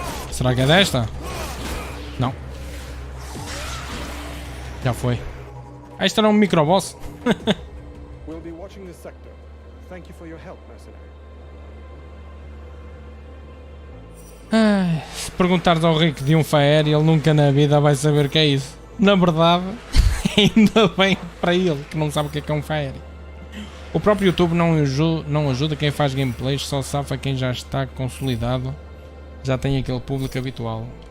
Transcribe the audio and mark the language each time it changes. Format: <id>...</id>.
<pt>Será que é desta? Não. Já foi. Ah, isto era um microboss.</pt> <en>We'll be watching this sector. Thank you for your help, mercenary.</en> <pt>Ai, se perguntares ao Rick de um Faer, ele nunca na vida vai saber o que é isso. Na verdade, ainda bem para ele que não sabe o que é um Faer. O próprio YouTube não ajuda quem faz gameplays, só safa quem já está consolidado, já tem aquele público habitual.</pt>